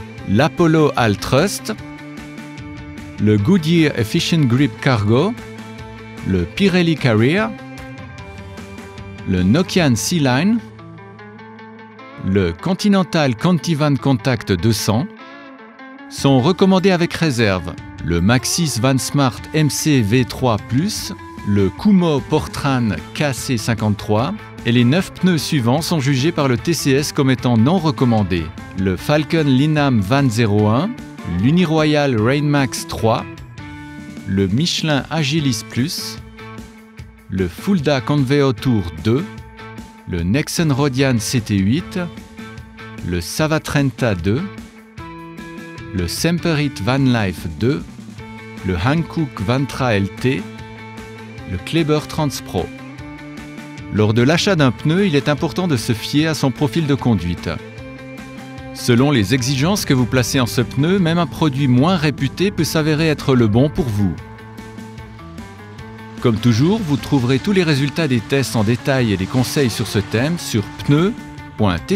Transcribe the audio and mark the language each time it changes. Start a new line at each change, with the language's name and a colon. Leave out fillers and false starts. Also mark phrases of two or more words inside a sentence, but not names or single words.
French: L'Apollo All-Trust, le Goodyear Efficient Grip Cargo, le Pirelli Carrier, le Nokian Sea-Line, le Continental Contivan Contact 200, sont recommandés avec réserve le Maxxis Vansmart MC V3+, le Kumho Portran KC53 et les 9 pneus suivants sont jugés par le TCS comme étant non recommandés. Le Falcon Linam Van 01, l'Uniroyal Rainmax 3, le Michelin Agilis Plus, le Fulda Conveo Tour 2, le Nexen Rodian CT8, le Savatrenta 2, le Semperit Van Life 2, le Hankook Vantra LT, le Kleber Transpro. Lors de l'achat d'un pneu, il est important de se fier à son profil de conduite. Selon les exigences que vous placez en ce pneu, même un produit moins réputé peut s'avérer être le bon pour vous. Comme toujours, vous trouverez tous les résultats des tests en détail et des conseils sur ce thème sur pneus.tcs.ch.